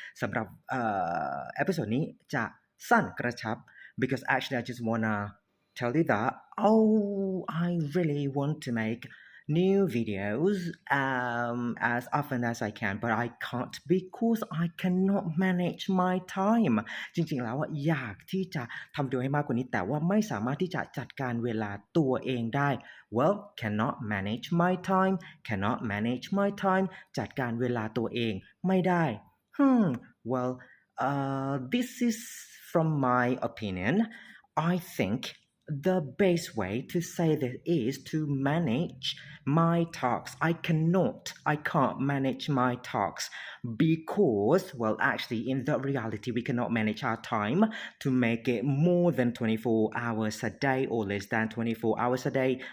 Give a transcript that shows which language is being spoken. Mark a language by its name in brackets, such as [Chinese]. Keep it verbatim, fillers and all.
[Thai] สำหรับ uh, episode นี้จะสั้นกระชับ [English] because actually I just want to tell you that oh, I really want to make new videos um, as often as I can, but I can't because I cannot manage my time. [Thai] จริงๆแล้วอะอยากที่จะทำวิดีโอให้มากกว่านี้แต่ว่าไม่สามารถที่จะจัดการเวลาตัวเองได้ [English] well cannot manage my time cannot manage my time [Thai] จัดการเวลาตัวเองไม่ได้ [English] hmm well uh, this is from my opinion I think the best way to say this is to manage my tasks. I cannot, I can't manage my tasks because, well, actually, in the reality, we cannot manage our time to make it more than twenty-four hours a day or less than twenty-four hours a day.